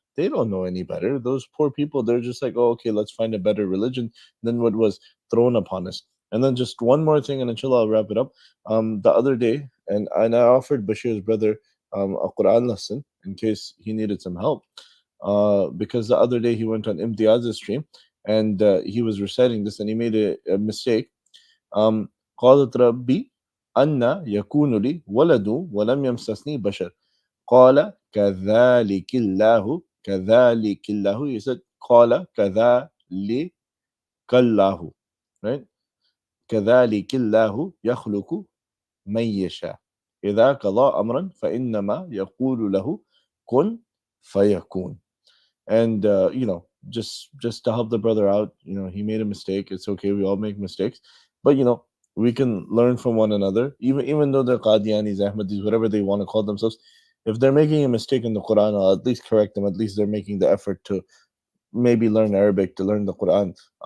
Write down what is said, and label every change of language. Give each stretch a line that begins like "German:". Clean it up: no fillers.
English: They don't know any better. Those poor people, they're just like, "Oh, okay, let's find a better religion than what was thrown upon us." And then just one more thing, and inshallah I'll wrap it up. The other day, and I offered Bashir's brother a Quran lesson in case he needed some help. Because the other day he went on Imtiaz's stream and he was reciting this and he made a mistake.
Arabic: قالت ربي أن يكون لي ولد ولم يمسسني بشر قال كذلك الله كذلك الله.
English: He said
Arabic: قال كذلك الله,
English: right?
Arabic: كذلك الله يخلق من يشاء إذا قضى أمرا فإنما يقول له كن فيكون.
English: And just to help the brother out, he made a mistake. It's okay, we all make mistakes, but we can learn from one another. Even though they're Qadianis, Ahmadis, whatever they want to call themselves, if they're making a mistake in the Quran, I'll at least correct them. At least they're making the effort to maybe learn Arabic, to learn the Quran.